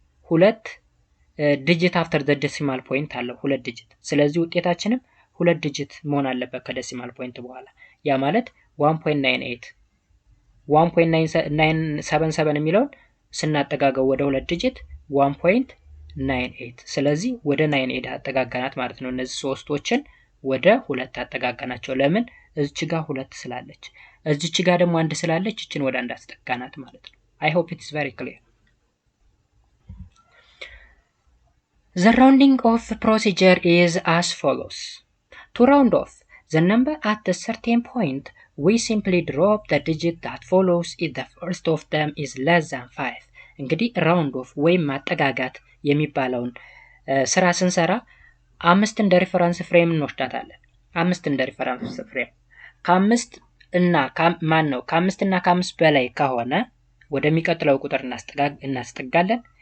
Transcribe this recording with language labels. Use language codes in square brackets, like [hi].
[am] ሁለት ዲጂት አፍተር ዘ ዴሲማል ፖይንት አለው፣ ሁለት ዲጂት። ስለዚህ ውጤታችንም ሁለት ዲጂት መሆን አለበት ከዴሲማል ፖይንት በኋላ። ያ ማለት 1.98 1.977 የሚለውን ስናጠጋገው ወደ ሁለት ዲጂት 1.98። ስለዚህ ወደ 98 አጠጋጋናት ማለት ነው። እነዚህ ሶስቶችን ወደ ሁለት አጠጋጋናቸው። ለምን? እዚች ጋር ሁለት ስላለች፣ እዚች ጋር ደግሞ አንድ ስላለች እችን ወደ አንድ አስጠጋናት ማለት ነው። [en] I hope it is very clear. The rounding off procedure is as follows. To round off the number at a certain point, we simply drop the digit that follows if the first of them is less than 5. [am] እንግዲህ round off ወይም ማጠጋጋት የሚባለውን ስራ ስንሰራ አምስት እንደ ሪፈረንስ ፍሬም እንወስዳታለን። አምስት እንደ ሪፈረንስ ፍሬም ከአምስት እና ከአምስት እና ከአምስት በላይ ከሆነ ወደሚቀጥለው ቁጥር እናስጠጋለን።